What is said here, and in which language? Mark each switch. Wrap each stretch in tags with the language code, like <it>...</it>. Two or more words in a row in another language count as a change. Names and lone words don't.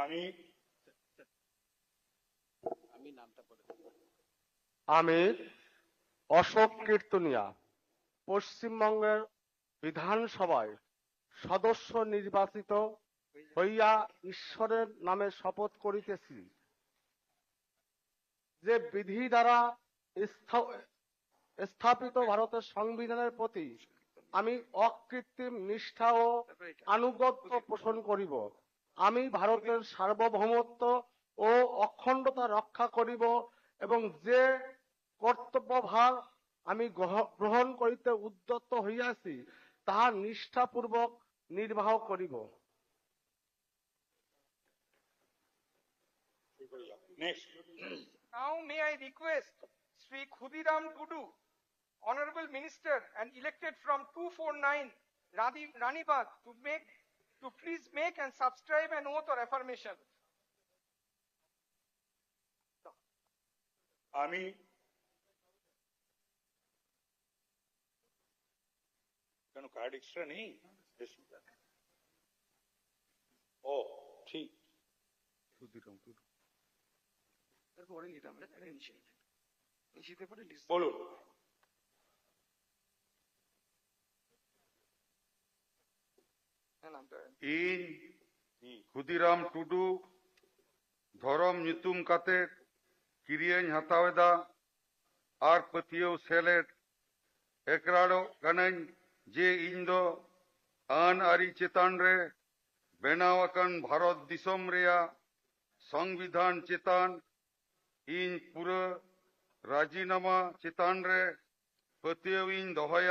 <bn>আমি অশোক কীর্তনিয়া পশ্চিমবঙ্গের বিধানসভায় সদস্য নির্বাচিত হইয়া ঈশ্বরের নামে শপথ করিতেছি যে বিধি দ্বারা স্থাপিত ভারতের সংবিধানের প্রতি আমি অকৃত্রিম নিষ্ঠা ও আনুগত্য পোষণ করিব। আমি ভারতের সার্বভৌমত্ব ও অখণ্ডতা রক্ষা করিব এবং যে কর্তব্যভার আমি গ্রহণ করিতে উদ্যত হইয়াছি তাহা নিষ্ঠাপূর্বক নির্বাহ করিব।</bn> <en>Next. Now may I request Sri Khudiram Tudu, Honorable Minister and elected from 249 Ranibagh, to please make and subscribe an oath or affirmation.</en> <bn>আমি কেন</bn> <en>card extra</en> <bn>নেই? ও ঠিক বলুন।</bn> <sat>ᱤᱧ ᱠᱷᱩᱫᱤᱨᱟᱢ ᱴᱩᱰᱩ ᱫᱷᱚᱨᱚᱢ ᱧᱩᱛᱩᱢ ᱠᱟᱛᱮ ᱠᱤᱨᱤᱭᱟᱹᱧ ᱦᱟᱛᱟᱣᱮᱫᱟ ᱟᱨ ᱯᱟᱹᱛᱭᱟᱹᱣ ᱥᱮᱞᱮᱫ ᱮᱠᱨᱟᱲᱚᱜ ᱠᱟᱹᱱᱟᱹᱧ ᱡᱮ ᱤᱧ ᱫᱚ ᱟᱹᱱ ᱟᱹᱨᱤ ᱪᱮᱛᱟᱱ ᱨᱮ ᱵᱮᱱᱟᱣ ᱟᱠᱟᱱ ᱵᱷᱟᱨᱚᱛ ᱫᱤᱥᱚᱢ ᱨᱮᱭᱟᱜ ᱥᱚᱝᱵᱤᱫᱷᱟᱱ ᱪᱮᱛᱟᱱ ᱤᱧ ᱯᱩᱨᱟᱹ ᱨᱟᱡᱤᱱᱟᱢᱟ ᱪᱮᱛᱟᱱ ᱨᱮ ᱯᱟᱹᱛᱭᱟᱹᱣ ᱤᱧ ᱫᱚᱦᱚᱭᱟ।</sat>